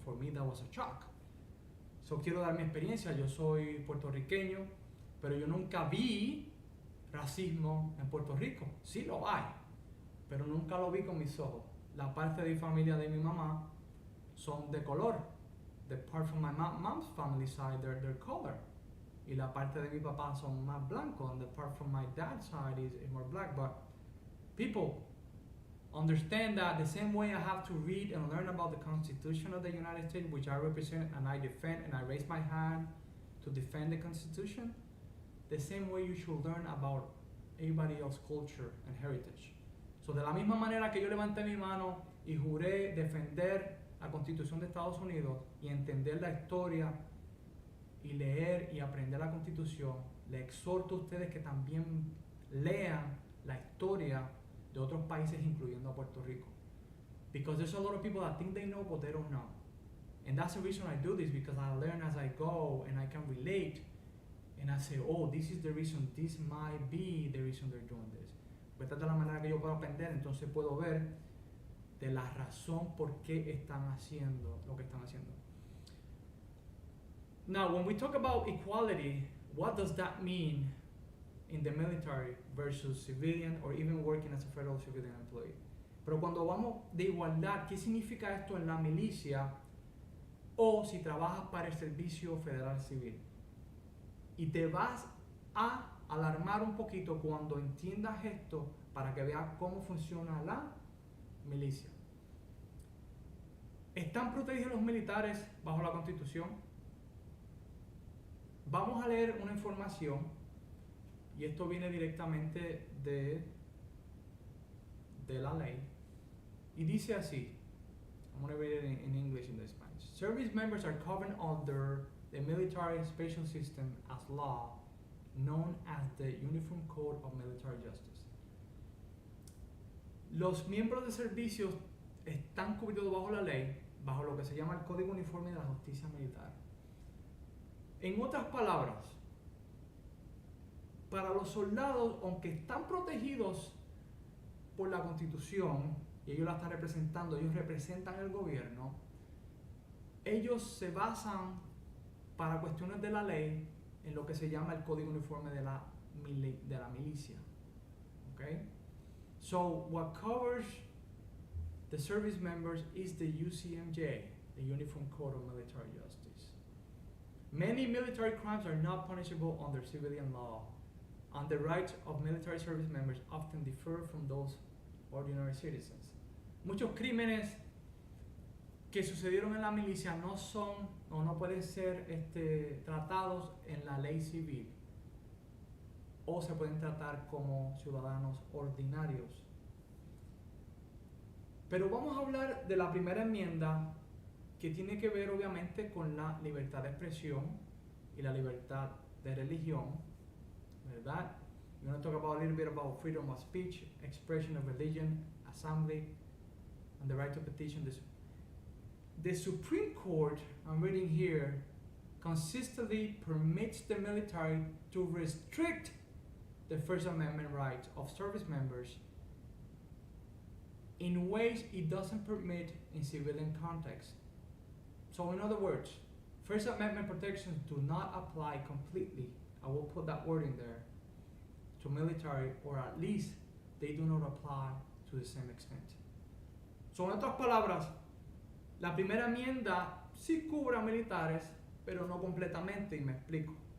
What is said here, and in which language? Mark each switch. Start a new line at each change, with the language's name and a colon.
English: For me, that was a shock.
Spanish: So quiero dar mi experiencia. Yo soy puertorriqueño, pero yo nunca vi racismo en Puerto Rico. Sí lo hay, pero nunca lo vi con mis ojos. La parte de mi familia de mi mamá son de color.
English: The part from my mom's family side, they're color.
Spanish: Y la parte de mi papá son más blancos,
English: and the part from my dad's side is more black. But people understand that the same way I have to read and learn about the Constitution of the United States, which I represent and I defend, and I raise my hand to defend the Constitution, the same way you should learn about everybody else's culture and heritage.
Spanish: So de la misma manera que yo levanté mi mano y juré defender la Constitución de Estados Unidos y entender la historia y leer y aprender la Constitución, le exhorto a ustedes que también lean la historia de otros países, incluyendo a Puerto Rico.
English: Because there's a lot of people that think they know, but they don't know. And that's the reason I do this, because I learn as I go and I can relate. And I say, oh, this is the reason, this might be the reason they're doing this.
Spanish: Pues esta es la manera que yo puedo aprender, entonces puedo ver de la razón por qué están haciendo lo que están haciendo.
English: Now, when we talk about equality, what does that mean in the military versus civilian or even working as a federal civilian employee?
Spanish: Pero cuando vamos de igualdad, ¿qué significa esto en la milicia o si trabajas para el servicio federal civil? Y te vas a alarmar un poquito cuando entiendas esto para que veas cómo funciona la milicia. ¿Están protegidos los militares bajo la Constitución? Vamos a leer una información, y esto viene directamente de la ley, y dice así.
English: I'm going to read it in English and in Spanish. Service members are covered under the military special system as law, known as the Uniform Code of Military Justice.
Spanish: Los miembros de servicios están cubiertos bajo la ley, bajo lo que se llama el Código Uniforme de la Justicia Militar. En otras palabras, para los soldados, aunque están protegidos por la Constitución, y ellos la están representando, ellos representan el gobierno, ellos se basan para cuestiones de la ley en lo que se llama el Código Uniforme de la milicia.
English: Okay? So what covers the service members is the UCMJ, the Uniform Code of Military Justice. Many military crimes are not punishable under civilian law, and the rights of military service members often differ from those ordinary citizens.
Spanish: Muchos crímenes que sucedieron en la milicia no son o no pueden ser tratados en la ley civil, o se pueden tratar como ciudadanos ordinarios. Pero vamos a hablar de la primera enmienda que tiene que ver obviamente con la libertad de expresión y la libertad de religión, ¿verdad?
English: We're going to talk about a little bit about freedom of speech, expression of religion, assembly, and the right to petition. The Supreme Court, I'm reading here, consistently permits the military to restrict the First Amendment rights of service members in ways it doesn't permit in civilian context. So in other words, First Amendment protections do not apply completely, I will put that word in there, to military, or at least they do not apply to the same extent.
Spanish: So en otras palabras, la primera enmienda sí cubre a militares, pero no completamente, y me explico.